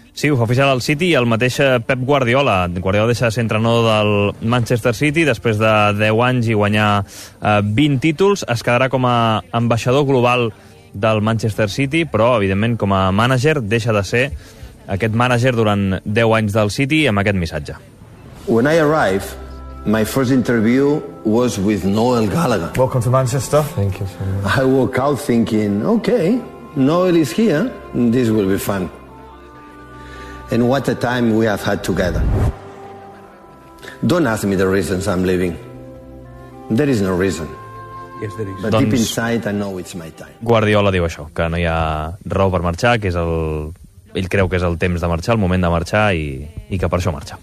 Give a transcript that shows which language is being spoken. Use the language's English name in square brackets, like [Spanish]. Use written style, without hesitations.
[Catalan] Sí, ho fa oficial al City i el mateix Pep Guardiola. Guardiola deixa de ser entrenador del Manchester City després de 10 anys i guanyar 20 títols. Es quedarà com a ambaixador global del Manchester City, però evidentment com a mànager deixa de ser aquest mànager durant 10 anys del City amb aquest missatge. [English] When I arrive, my first interview was with Noel Gallagher. Welcome to Manchester. Thank you so much. I walk out thinking, okay, Noel is here, this will be fun. And what a time we have had together. Don't ask me the reasons I'm leaving. There is no reason. Yes, there is. But [Catalan] doncs, [English] deep inside, I know it's my time. [Catalan] Guardiola diu això, que no hi ha raó per marxar, que és el... ell creu que és el temps de marxar, el moment de marxar, i que per això marxa.